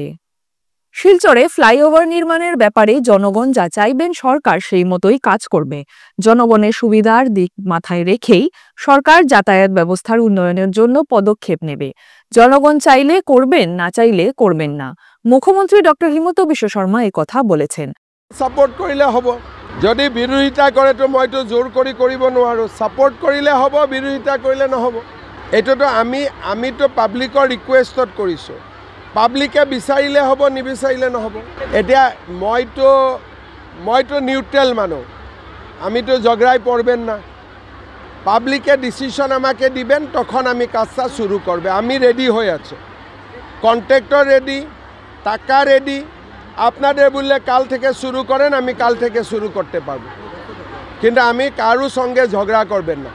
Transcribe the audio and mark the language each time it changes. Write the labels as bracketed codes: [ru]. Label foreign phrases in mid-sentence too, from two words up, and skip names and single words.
[bn] শিলচরে ফ্লাইওভার নির্মাণের ব্যাপারে জনগণ যা চাইবেন সরকার সেই মতোই কাজ করবে। জনগণের সুবিধার দিক মাথায় রেখেই সরকার যাতায়াত ব্যবস্থার উন্নয়নের জন্য পদক্ষেপ নেবে। জনগণ চাইলে করবেন, না চাইলে করবেন না। মুখ্যমন্ত্রী ডক্টর হিমন্ত বিশ্ব শর্মা কথা বলেছেন। [as] সাপোর্ট কৰিলে হ'ব, যদি বিৰোধিতা কৰে তো মইতো জোৰ কৰি কৰিব নোৱাৰো। সাপোর্ট কৰিলে হ'ব, বিৰোধিতা কৰিলে নহ'ব। এইটোতো আমিতো পাব্লিকৰ ৰিকুৱেষ্টত কৰিছো। পাব্লিকে বিচাৰিলে হ'ব, নিবিচাৰিলে নহ'ব। এতিয়া মইতো নিউট্ৰেল মানুহ, [bn] আমিতো ঝগড়ায় পড়বেন না। পাব্লিকে ডিসিশন আমাকে দিবেন, তখন আমি কাজটা শুরু করবে। আমি রেডি হয়ে আছে, কন্ট্রাক্টর রেডি, টাকা রেডি। আপনাদের বললে কাল থেকে শুরু করেন, আমি কাল থেকে শুরু করতে পারবো, কিন্তু আমি কারো সঙ্গে ঝগড়া করবেন না।